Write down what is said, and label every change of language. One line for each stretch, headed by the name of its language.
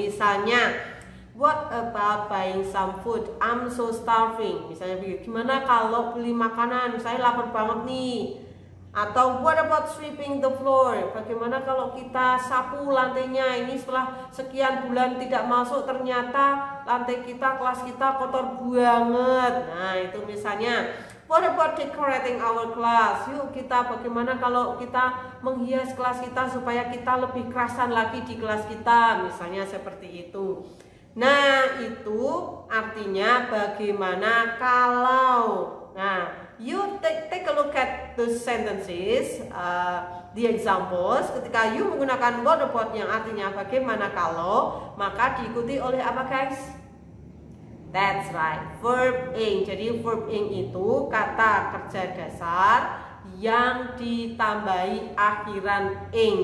Indonesian: Misalnya,
English: what about buying some food? I'm so starving.
Indonesian: Misalnya begitu. Gimana kalau beli makanan? Saya lapar banget nih. Atau
English: what about sweeping the floor?
Indonesian: Bagaimana kalau kita sapu lantainya? Ini setelah sekian bulan tidak masuk, ternyata lantai kita, kelas kita kotor banget. Nah, itu misalnya.
English: What about decorating our class?
Indonesian: Yuk kita bagaimana kalau kita menghias kelas kita supaya kita lebih kerasan lagi di kelas kita. Misalnya seperti itu. Nah, itu artinya bagaimana kalau.
English: Nah, you take a look at the sentences, the examples.
Indonesian: Ketika
English: you
Indonesian: menggunakan what about yang artinya bagaimana kalau, maka diikuti oleh apa guys?
English: That's right,
Indonesian: verb ing. Jadi verb ing itu kata kerja dasar yang ditambahi akhiran ing.